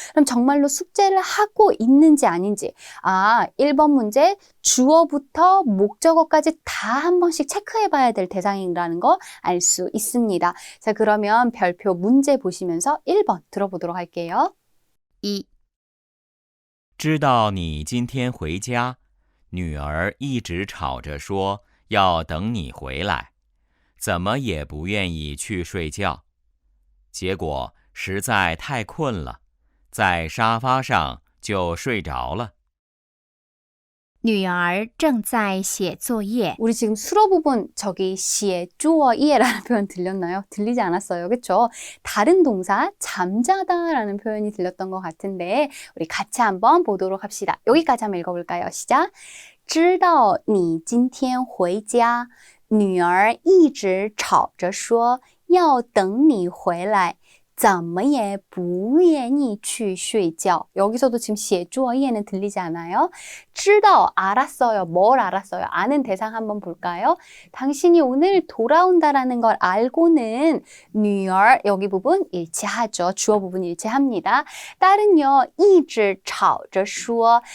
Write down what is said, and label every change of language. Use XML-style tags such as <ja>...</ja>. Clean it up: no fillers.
<ko>그럼 정말로 숙제를 하고 있는지 아닌지 1번 문제 주어부터 목적어까지 다 한 번씩 체크해 봐야 될 대상이라는 거 알 수 있습니다. 자, 그러면 별표 문제 보시면서 1번 들어보도록 할게요.</ko> <zh>一、知道你今天回家，女儿一直吵着说要等你回来，怎么也不愿意去睡觉。结果实在太困了，在沙发上就睡着了。女儿正在写作业。</zh> <ko>우리 지금 수로 부분 저기 写作业라는 표현 들렸나요? 들리지 않았어요. 그렇죠? 다른 동사 잠자다라는 표현이 들렸던 것 같은데 우리 같이 한번 보도록 합시다. 여기까지 한번 읽어볼까요? 시작.</ko> <zh>知道你今天回家，女儿一直吵着说要等你回来。怎么也不愿意去睡觉.</zh> <ko>여기서도 지금</ko> <zh>写作业</zh> <ko>는 들리지 않아요? 知道, 알았어요. 뭘 알았어요? 아는 대상 한번 볼까요? 당신이 오늘 돌아온다라는 걸 알고는 女儿, 여기 부분 일치하죠. 주어 부분 일치합니다. 딸은요,</ko> <zh>一直吵着说.</zh>